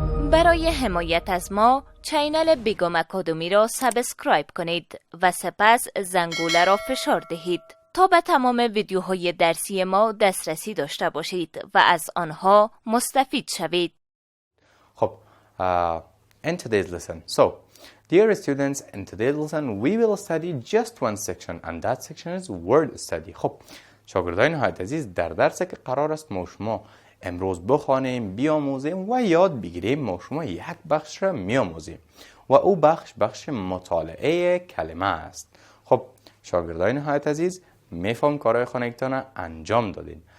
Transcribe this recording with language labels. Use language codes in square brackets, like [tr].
[fa] برای حمایت از ما چینل بیگم اکادمی را سابسکرایب کنید و سپس زنگوله را فشار دهید تا به تمام ویدیوهای درسی ما دسترسی داشته باشید و از آنها مستفید شوید. [en] خب in today's lesson. So, dear students, in today's lesson we will study just one section and that section is word study. [fa] خب شاگردای نهایت عزیز، در درسی که قرار است ما شما امروز بخوانیم، بیاموزیم و یاد بگیریم، ما شما یک بخش را میاموزیم و او بخش مطالعه کلمه است. خب شاگردای نهایت عزیز، میفهم کارهای خانگیتان انجام دادین.